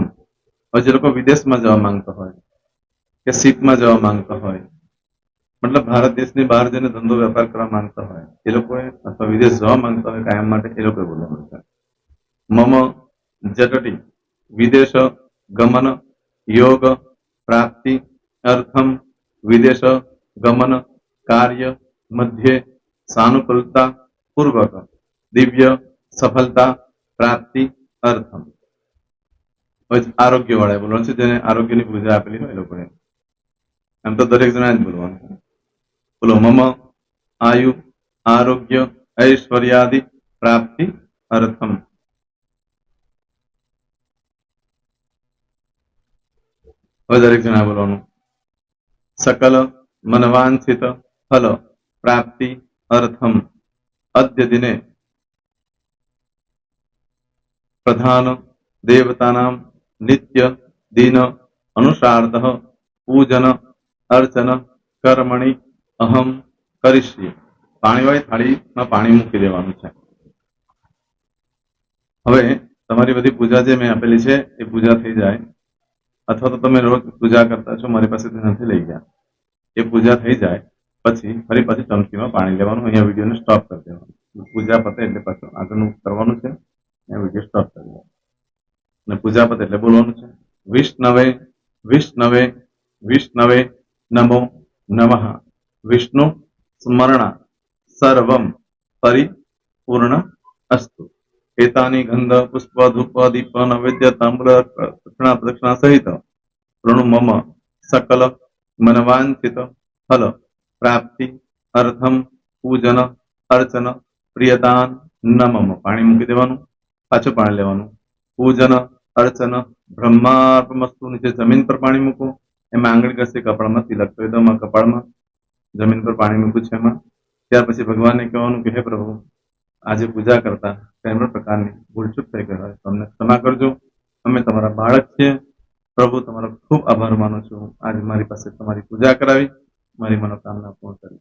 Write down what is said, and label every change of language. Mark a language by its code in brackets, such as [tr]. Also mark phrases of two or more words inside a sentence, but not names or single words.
[gu] હવે જે લોકો વિદેશમાં જવા માંગતા હોય કે સીટમાં જવા માંગતા હોય, મતલબ ભારત દેશની બહાર જઈને ધંધો વેપાર કરવા માંગતા હોય એ લોકોએ, અથવા વિદેશ જવા માંગતા હોય કાયમ માટે, એ લોકોએ બોલવાનું છે [sa] મમ જટટી વિદેશ ગમન યોગ પ્રાપ્તિ અર્થમ વિદેશ ગમન કાર્ય મધ્યે સાનુકૂળતા પૂર્વક દિવ્ય સફળતા પ્રાપ્તિ અર્થમ। [gu] આરોગ્ય વાળા બોલવાનું છે, જેને આરોગ્યની પૂજા આપેલી હોય એ લોકોએ। એમ તો દરેક જણા જ બોલવાનું છે। બોલો [sa] મમ આયુ આરોગ્ય ऐश्वर्यादि प्राप्ति अर्थम। [gu] હવે દરેક જણા બોલવાનું [sa] सकल मनवांछित फल प्राप्ति अर्थम अद्य दिने प्रधान देवतानां नित्य दिन अनुसारतः पूजन अर्चन कर्मणि अहम करिष्ये। [gu] પાણીવાળી થાળીમાં પાણી મૂકી દેવાનું છે। હવે તમારી બધી પૂજા જે મેં આપેલી છે એ પૂજા થઈ જાય, અથવા તો તમે રોજ પૂજા કરતા છો, મારી પાસેથી નથી લઈ ગયા, એ પૂજા થઈ જાય પછી ફરી પાછી ચમચીમાં પાણી લેવાનું। અહીંયા વિડીયોને સ્ટોપ કરી દેવાનું, પૂજા પતે એટલે પાછું આગળનું કરવાનું છે, અહીંયા વિડીયો સ્ટોપ કરી દેવાનો અને પૂજા પતે એટલે બોલવાનું છે [sa] વિષ્ણવે વિષ્ણવે વિષ્ણવે નમો નમઃ વિષ્ણુ સ્મરણા सर्वम परिपूर्ण अस्तु। एतानि गंध पुष्प धूप दीप नैवेद्य तांबूल दक्षिणा प्रदक्षिणा सहित प्रणु मम सकल मनवांछित फल प्राप्ति अर्थम पूजन अर्चन प्रियदान नमम। [gu] પાણી મૂકી દેવાનું, પાછું પાણી લેવાનું। [sa] पूजन अर्चन ब्रह्मार्पणमस्तु। [gu] નીચે જમીન પર પાણી મૂકો, એમાં आंगળી ઘસી કપાળમાં તિલક કરી દો। કપાળમાં જમીન પર પાણી મૂક્યું છે એમાં, ત્યાર પછી ભગવાનને કહેવાનું કે હે પ્રભુ, આજે પૂજા કરતા કઈ પણ પ્રકારની ભૂલચૂક થઈ ગઈ હોય તો અમને ક્ષમા કરજો, અમે તમારા બાળક છીએ પ્રભુ, તમારો ખૂબ આભાર માનું છું, આજે મારી પાસે તમારી પૂજા કરાવી, મારી મનોકામના પૂર્ણ કરી।